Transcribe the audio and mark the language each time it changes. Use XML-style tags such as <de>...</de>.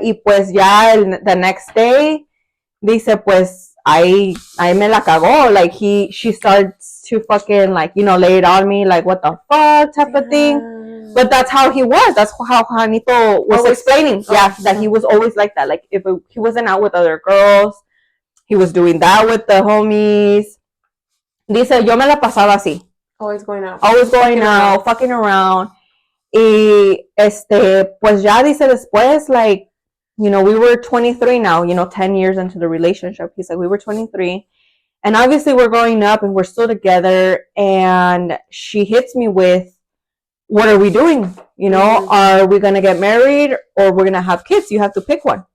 <es>Y pues ya</es> <en>the next day,</en> <es>dice, pues, ahí me la cagó.</es> <en>Like, she starts to fucking, like, you know, lay it on me, like, what the fuck type of thing. But that's how he was. That's how Juanito was explaining. That he was always like that. Like, if he wasn't out with other girls, he was doing that with the homies.</en> <es>Dice, yo me la pasaba así.</es> <en>Always going out, fucking around.</en> <es>Y, pues ya dice después, like,</es> <en>we were 23 now, 10 years into the relationship. He's like, we were 23. And obviously we're growing up and we're still together. And she hits me with, what are we doing? Are we going to get married or we're going to have kids? You have to pick one.</en>